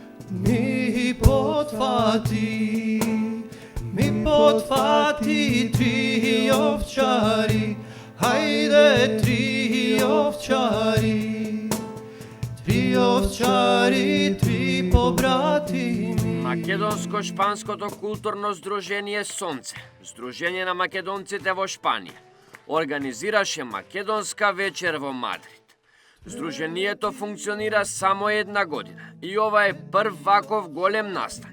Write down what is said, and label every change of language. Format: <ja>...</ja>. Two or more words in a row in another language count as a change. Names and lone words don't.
<mk>Ми потфати три овчари, хајде три овчари, три побратими. Македонско-шпанското културно здружение Сонце, здружение на македонците во Шпанија, организираше македонска вечер во Мадрид. Здружението функционира само една година и ова е прв ваков голем настан.</mk>